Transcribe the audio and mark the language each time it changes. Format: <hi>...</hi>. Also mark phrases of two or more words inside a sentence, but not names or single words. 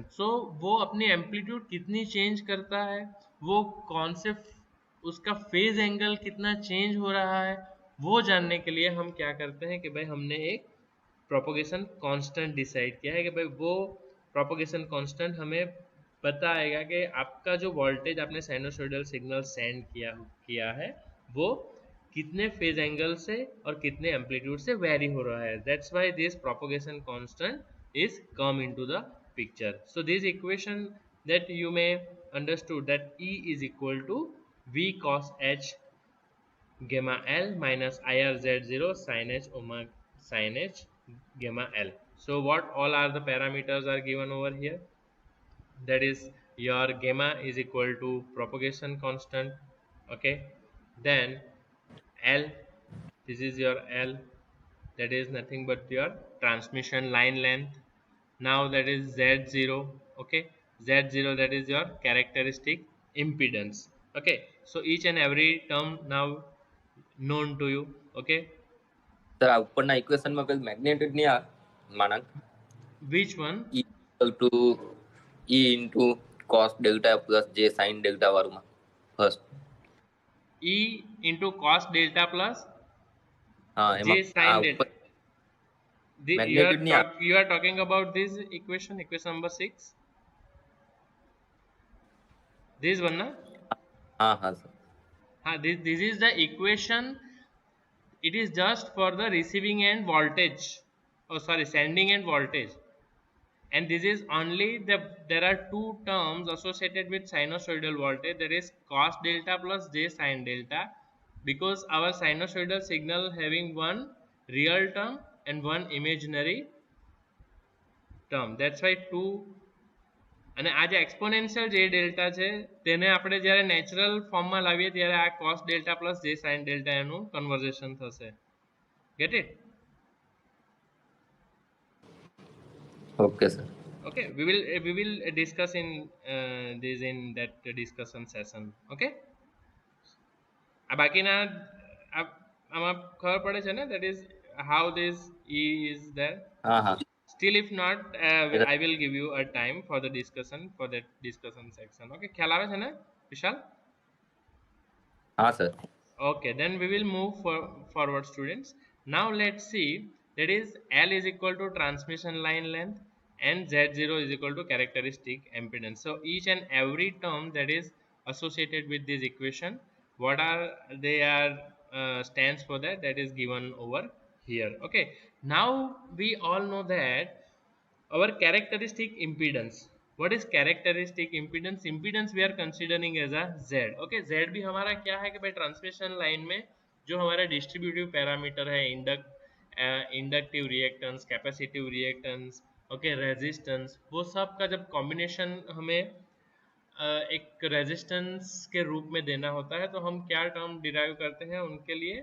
<hi>सो वो अपनी एम्पलीट्यूड कितनी चेंज करता है, वो कौन से उसका</hi> <en>phase angle</en> <hi>कितना चेंज हो रहा है, वो जानने के लिए हम क्या करते हैं कि भाई हमने एक</hi> <en>propagation constant</en> <hi>डिसाइड किया है कि भाई वो</hi> <en>propagation constant</en> <hi>हमें बताएगा कि आपका जो वोल्टेज आपने</hi> <en>sinusoidal signal send</en> <hi>किया है वो कितने</hi> <en>phase angle</en> <hi>से और कितने एम्पलीट्यूड से वेरी हो रहा है.</hi> <en>that's why this propagation constant is come into the picture. so this equation that you may understood that E is equal to V cos H gamma L minus IR Z0 sin H omega sin H gamma L. So what all are the parameters are given over here? That is your gamma is equal to propagation constant. Okay, then L, this is your L, that is nothing but your transmission line length. Now that is Z0. Okay, Z0, that is your characteristic impedance. Okay, so each and every term now known to you. Okay,</en> <gu>સર આ ઉપરના ઇક્વેશનમાં પેલું મેગ્નેટ્યુડ નહીં માનક</gu> <en>which one? E equal to E into cos delta plus J sin delta વાળુંમાં ફર્સ્ટ E into cos delta plus</en> <gu>હા એમાં</gu> <en>J</en> <gu>આ</gu> <en>sin delta.</en> <gu>ઉપર મેગ્નેટ્યુડ નહીં</gu> <en>You are talking about this equation number 6. This one, na?</en> <gu>હા હા સર</gu> <en>This is the equation. It is just for the receiving end voltage. Oh, sorry, sending end voltage. And this is only there are two terms associated with sinusoidal voltage, that is cos delta plus J sin delta, because our sinusoidal signal having one real term and one imaginary term. That's why two.</en> <gu>અને આ જે એક્સપોનેન્શિયલ જે ડેલ્ટા છે તેને આપણે જ્યારે નેચરલ ફોર્મમાં લાવીએ ત્યારે આ</gu> <en>cos delta plus J sin delta</en> <gu>એનું કન્વર્ઝેશન થશે.</gu> <en>Get it? okay sir Okay, we will discuss in this in that discussion session.</en> <gu>Okay, આ બાકીના આમાં ખબર પડે છે ને,</gu> <en>that is how this E is there.</en> <gu>હા હા</gu> <en>Still if not, I will give you a time for the discussion, for that discussion section.</en> <gu>Okay, ખ્યાલ આવે છે ને વિશાલ? હા સર</gu> <en>Okay, then we will move forward, students. Now let's see, that is L is equal to transmission line length and Z0 is equal to characteristic impedance. So each and every term that is associated with this equation, what are they are stands for that is given over here. Okay, now we all know that our characteristic impedance. What is characteristic impedance? Impedance we are considering as a Z.</en> <hi>Okay, Z भी हमारा क्या है कि भाई</hi> <en>transmission line</en> <hi>में जो हमारा</hi> <en>distributive parameter</en> <hi>है,</hi> <en>inductive reactance, capacitive reactance, okay, resistance,</en> <hi>वो सब का जब कॉम्बिनेशन हमें एक रेजिस्टेंस के रूप में देना होता है तो हम क्या</hi> <en>term derive</en> <hi>करते हैं उनके लिए?</hi>